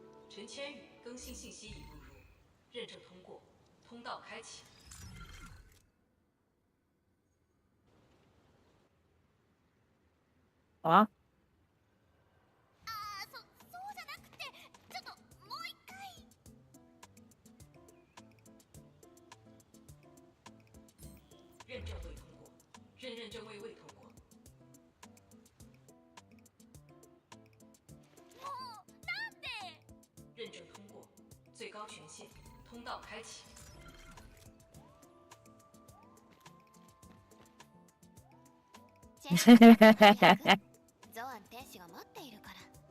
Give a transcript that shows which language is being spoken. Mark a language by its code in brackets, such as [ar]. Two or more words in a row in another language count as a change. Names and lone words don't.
[zh] 陈千羽更新信息已录入，认证通过，通道开启。 [ja] あ、そうじゃなくて、ちょっともう一回。 [zh] 认证未通过，认证位未通过。 [ja] もうなんで？ [zh] 认证通过，最高权限，通道开启。 [ja] ゾアン天使が待っているから。